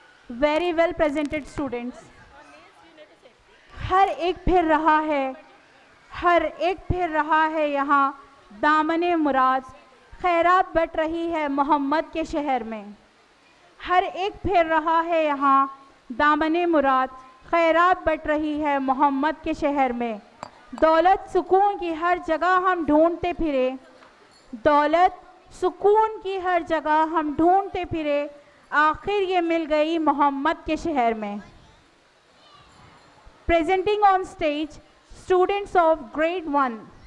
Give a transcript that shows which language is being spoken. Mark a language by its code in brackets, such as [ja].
[en] Very well presented, students. [hi] हर एक फिर रहा है, हर एक फिर रहा है यहाँ दामने मुराद, खैरात बट रही है मोहम्मद के शहर में। हर एक फिर रहा है यहाँ दामने मुराद, खैरात बट रही है मोहम्मद के शहर में। दौलत सुकून की हर जगह हम ढूंढते फिरे, दौलत सुकून की हर जगह हम ढूंढते फिरे, आखिर ये मिल गई मोहम्मद के शहर में। [en] Presenting on stage, students of grade 1